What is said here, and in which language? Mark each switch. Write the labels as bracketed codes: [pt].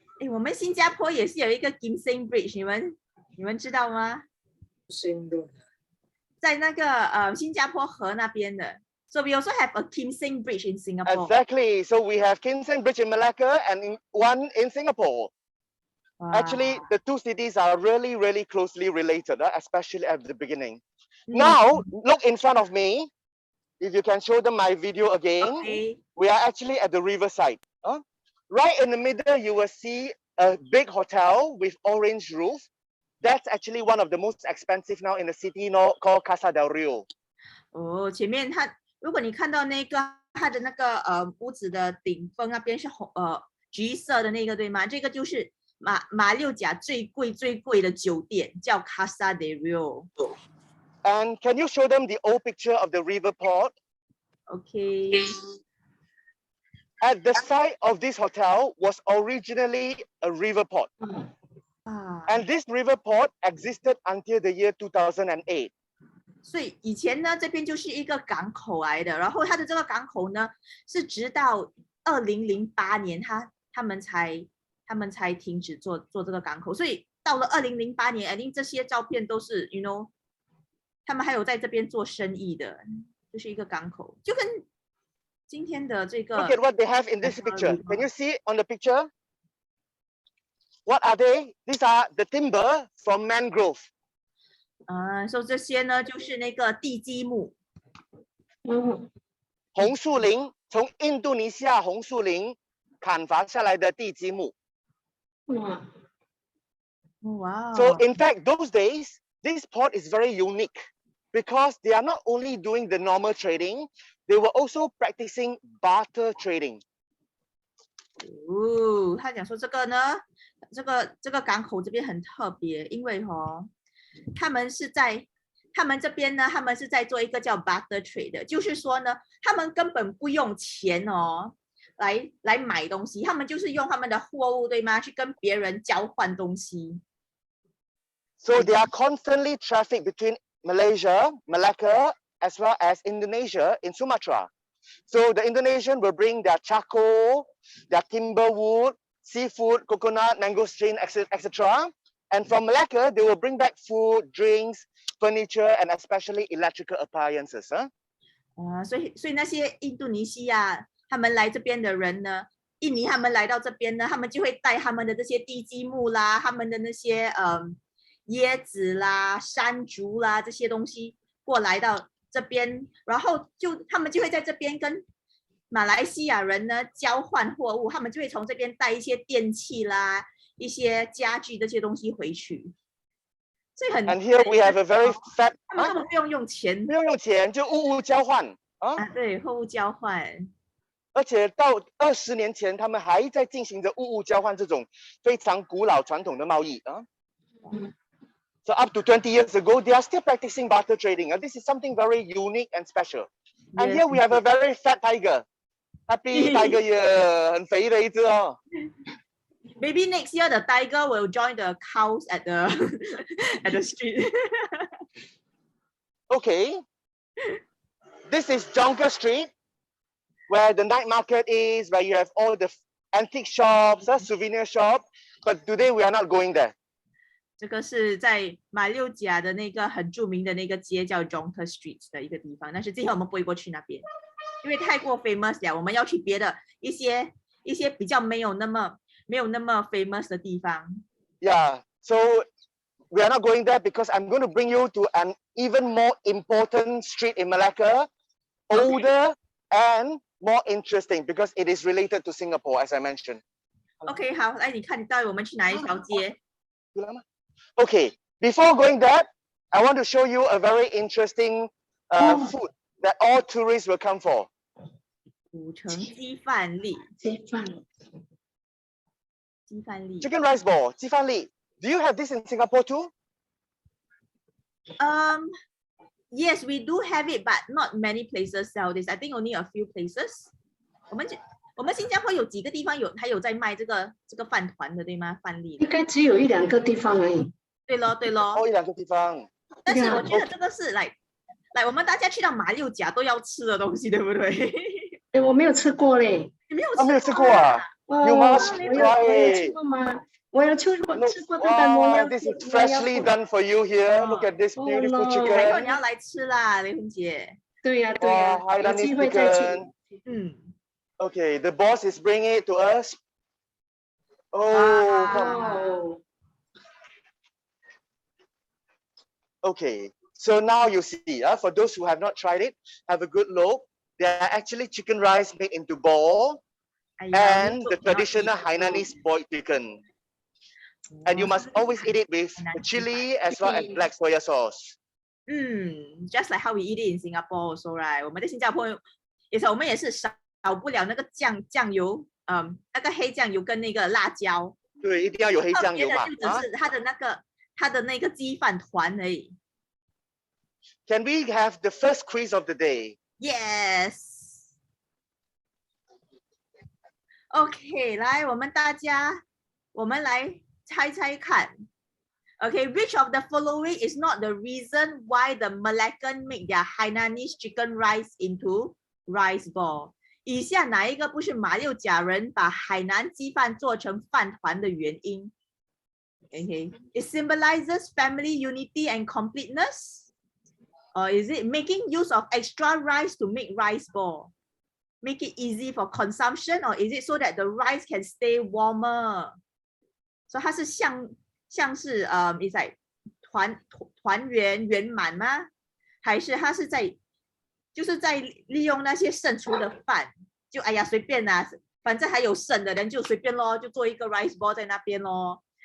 [zh] 我们新加坡也是有一个金星 Bridge， 你们知道吗？在那个新加坡河那边的。 [en] So we also have a Kim Seng Bridge in Singapore. Exactly. So we have Kim Seng Bridge in Malacca and one in Singapore. Wow. Actually, the 2 cities are really, really closely related, especially at the beginning. Now, look in front of me. If you can show them my video again. Okay. We are actually at the riverside. Right in the middle, you will see a big hotel with orange roof. That's actually one of the most expensive now in the city, called Casa del Rio. [zh] 前面如果你看到那个它的那个屋子的顶峰那边是橘色的那个，对吗？这个就是马六甲最贵的酒店，叫 Casa del Rio. [en] And can you show them the old picture of the river port? Okay. At the side of this hotel was originally a river port. And this river port existed until the year 2008. [zh] 所以以前呢，这边就是一个港口来的，然后它的这个港口呢，是直到2008年，他们才停止做这个港口，所以到了2008年 ， [en] I think [zh] 这些照片都是 ， [en] you know， [zh] 他们还有在这边做生意的，就是一个港口，就跟今天的这个。 [en] Look at what they have in this picture. Can you see on the picture? What are they? These are the timber from mangrove. [zh] 所以这些呢，就是那个地基木。红树林，从印度尼西亚红树林砍伐下来的地基木。 [en] Wow. So in fact, those days, this port is very unique because they are not only doing the normal trading, they were also practicing barter trading. [zh] 他讲说这个呢，这个港口这边很特别，因为他们这边呢，他们是在做一个叫 barter trade 的，就是说呢，他们根本不用钱来买东西，他们就是用他们的货物，对吗？去跟别人交换东西。 [en] So they are constantly traffic between Malaysia, Malacca, as well as Indonesia in Sumatra. So the Indonesian will bring their charcoal, their timber wood, seafood, coconut, mangosteen, etc. And from Malacca, they will bring back food, drinks, furniture, and especially electrical appliances. [zh] 所以那些印度尼西亚他们来这边的人呢，印尼他们来到这边呢，他们就会带他们的这些地基木啦，他们的那些椰子啦、山竹啦这些东西过来到这边，然后他们就会在这边跟马来西亚人呢交换货物，他们就会从这边带一些电器啦、一些家具这些东西回去。所以很 [en] And here we have a very fat. [zh] 他们根本不用用钱，不用用钱，就物交换。啊，对，货物交换。而且到20年前，他们还在进行着物物交换这种非常古老传统的贸易啊。 [en] So up to 20 years ago, they are still practicing barter trading. And this is something very unique and special. And here we have a very fat tiger. Happy Tiger Year! [zh] 很肥的一只哦。 [en] Maybe next year the tiger will join the cows at the at the street. Okay. This is Jonker Street, where the night market is, where you have all the antique shops, souvenir shop. But today we are not going there. [zh] 这个是在马六甲的那个很著名的那个街叫 Jonker Street 的一个地方，但是今天我们不会过去那边，因为太过 famous 了，我们要去别的一些比较没有那么 famous 的地方。 [en] Yeah, so we are not going there because I'm going to bring you to an even more important street in Malacca, older and more interesting because it is related to Singapore, as I mentioned. [zh] OK， 好，来你看，你到底我们去哪一条街？ [en] Okay, before going there, I want to show you a very interesting food that all tourists will come for. [zh] 古城鸡饭粒。鸡饭。鸡饭粒。 [en] Chicken rice ball, [zh] 鸡饭粒. [en] Do you have this in Singapore too? Yes, we do have it, but not many places sell this. I think only a few places. [zh] 我们新加坡有几个地方还有在卖这个饭团的，对吗？饭粒。应该只有1、2个地方而已。对咯，对咯。哦，1、2个地方。但是我觉得这个是来我们大家去到马六甲都要吃的东西，对不对？哎，我没有吃过嘞。你没有吃过？没有吃过啊 [en] ？You must try it. [zh] 我有吃过，但我没有。 [en] This is freshly done for you here. Look at this beautiful [zh] 以后 [en] chicken. [zh] 你要来吃啦，雷芬姐。对呀，对呀，有机会再去。 [en] Okay, the boss is bringing it to us. Oh, come. Okay, so now you see, for those who have not tried it, have a good look. They are actually chicken rice made into ball and the traditional Hainanese boiled chicken. And you must always eat it with chili as well as black soya sauce. Just like how we eat it in Singapore also, right? [zh] 我们在新加坡也是，我们也是少不了那个酱油，那个黑酱油跟那个辣椒。对，一定要有黑酱油嘛。就只是它的那个鸡饭团而已。 [en] Can we have the first quiz of the day? Yes. [zh] OK， 来，我们来猜猜看。 [en] Okay, which of the following is not the reason why the Malaccan make their Hainanese chicken rice into rice ball? [zh] 以下哪一个不是马六甲人把海南鸡饭做成饭团的原因 [en] ？Okay, it symbolizes family unity and completeness, or is it making use of extra rice to make rice ball? Make it easy for consumption, or is it so that the rice can stay warmer? [zh] So 它是像是 [en] is like [zh] 团圆圆满吗？还是它是就是在利用那些剩出的饭，就哎呀随便啦，反正还有剩的人就随便咯，就做一个 rice ball 在那边咯？